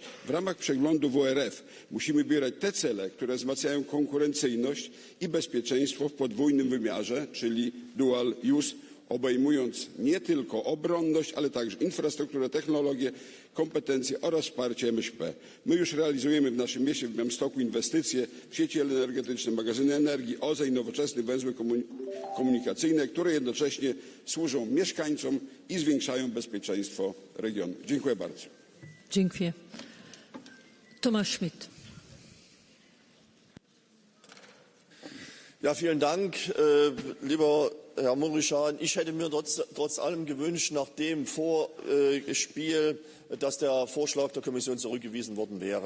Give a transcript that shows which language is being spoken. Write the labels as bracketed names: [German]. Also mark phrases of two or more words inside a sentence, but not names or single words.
[Polish] W ramach przeglądu WRF musimy wybierać te cele, które wzmacniają konkurencyjność i bezpieczeństwo w podwójnym wymiarze, czyli [English] dual use, [Polish] obejmując nie tylko obronność, ale także infrastrukturę, technologię, kompetencje oraz wsparcie MŚP. My już realizujemy w naszym mieście w Białymstoku inwestycje w sieci energetyczne, magazyny energii, OZE i nowoczesne węzły komunikacyjne, które jednocześnie służą mieszkańcom i zwiększają bezpieczeństwo regionu. Dziękuję bardzo. Dziękuję. Thomas Schmidt. [German] Ja, vielen Dank, lieber Herr Mureșan. Ich hätte mir trotz allem gewünscht, nach dem Vorspiel, dass der Vorschlag der Kommission zurückgewiesen worden wäre.